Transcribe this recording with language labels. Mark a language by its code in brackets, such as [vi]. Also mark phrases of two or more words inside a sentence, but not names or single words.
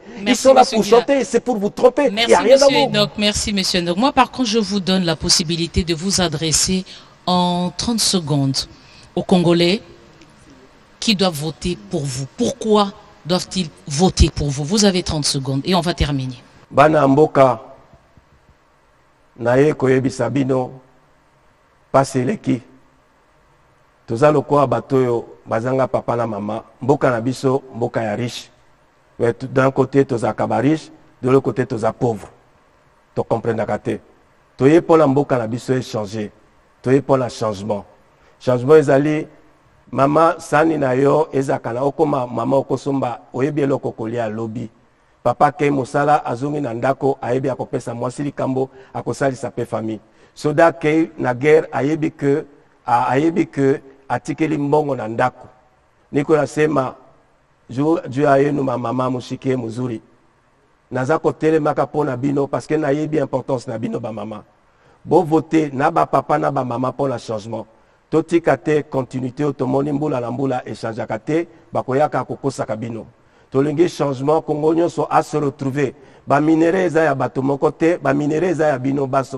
[fr] Merci, ils sont là pour chanter, c'est pour vous tromper. Merci, il n'y a rien d'amour. Merci, monsieur Enoch. Moi, par contre, je vous donne la possibilité de vous adresser en 30 secondes aux Congolais qui doivent voter pour vous. Pourquoi doivent-ils voter pour vous? Vous avez 30 secondes et on va terminer. [ln] Bana mboka naye koyebisa bino pasi eleki toza lokola bato oyo bazanga papa na mama mboka na biso mboka ya riche. [fr] D'un côté [ln] tozaka ba riche, [fr] de l'autre côté [ln] toza pauvre. To comprendaka te. Toye [fr] pour la [ln] mboka na biso échanger. Toye [fr] pour la [ln] changement. Changement ezali mama sani na yo ezakana okoma mama okosomba oyebi eloko kolia lobi. Papa kei mosala azongi na ndako ayebi akopesa mwasi likambo akosalisa pe famille. Soda kei na guerre ayebi que atikeli mbongo na ndako. [sw] Niko nasema juu ayenu mama mushike muzuri. [ln] Naza kotelemaka pona bino [fr] parce que [ln] nayebi importance na bino ba mama. Bo voter na ba papa na ba mama [fr] pour le changement. [ln] Totika te continuité otomoni mbula na mbula échangeaka te bakoyaka kokosaka bino. Tolingi changement Congo nyonso [fr] a se retrouver. [ln] Ba minere eza ya bato moko te, ba minere eza ya bino baso.